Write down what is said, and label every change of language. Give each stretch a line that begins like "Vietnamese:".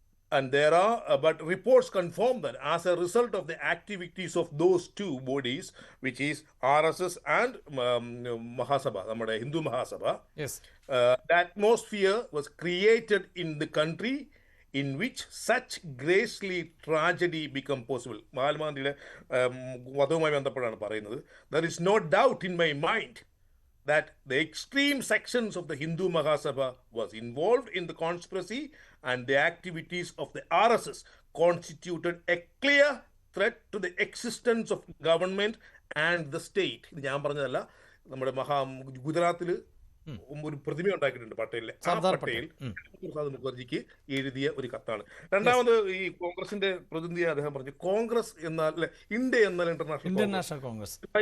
English: And there are, but reports confirm that as a result of the activities of those two bodies, which is RSS and Mahasabha,
Malayalam: നമ്മുടെ Hindu Mahasabha,
English: the atmosphere was created in the country in which such ghastly tragedy become possible.
Malayalam: മഹാത്മാഗാന്ധിയുടെ വധവുമായി ബന്ധപ്പെട്ടാണ് പറയുന്നത്.
English: There is no doubt in my mind that the extreme sections of the Hindu Mahasabha was involved in the conspiracy and the activities of the RSS constituted a clear threat to the existence of government and the state.
Malayalam: ഇത് ഞാൻ പറഞ്ഞതല്ല, നമ്മുടെ ഗുജറാത്തിൽ ഒരു പ്രതിമ ഉണ്ടാക്കിയിട്ടുണ്ട് പട്ടേലിലെ. ആ പട്ടേൽ പ്രസാദ് മുഖർജിക്ക് എഴുതിയ ഒരു കത്താണ്. രണ്ടാമത് ഈ കോൺഗ്രസിന്റെ പ്രതിനിധി അദ്ദേഹം പറഞ്ഞു, കോൺഗ്രസ് എന്നാൽ ഇന്ത്യ എന്നാൽ ഇന്റർനാഷണൽ കോൺഗ്രസ്.